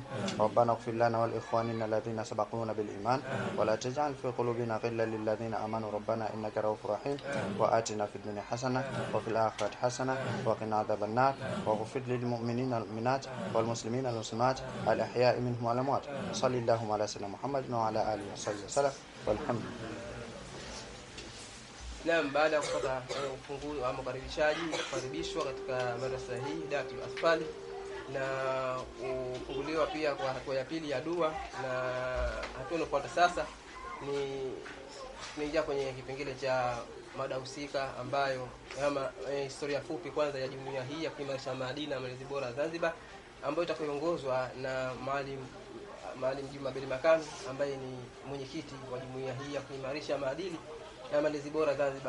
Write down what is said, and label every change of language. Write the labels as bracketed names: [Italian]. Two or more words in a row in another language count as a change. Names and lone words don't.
[Arabic] ربنا اغفر لنا ولإخواننا الذين سبقونا بالإيمان ولا تجعل في قلوبنا غلا للذين آمنوا ربنا إنك رؤوف رحيم وآتنا في الدنيا حسنة وفي الآخرة حسنة وقنا عذاب النار واغفر للمؤمنين والمؤمنات والمسلمين والمسلمات الأحياء منهم والأموات صلى الله على سيدنا محمد وعلى آله وصحبه وسلم والحمد لله. [Swahili] Naam, baada ya kupata ufunguzi wa kukaribishwa katika madrasa hii Hidayatul Atfal na kufunguliwa pia kwa hatua ya pili ya dua, na hatua inayofuata sasa ni kuingia kwenye kipengele cha mada husika ambayo kama historia fupi kwanza ya jumuiya hii ya kuimarisha maadili na malezi bora Zanzibar, ambayo itaongozwa na Maalim Juma Beli Makame ambaye ni mwenyekiti wa jumuiya hii ya kuimarisha maadili na malezi bora Zanzibar.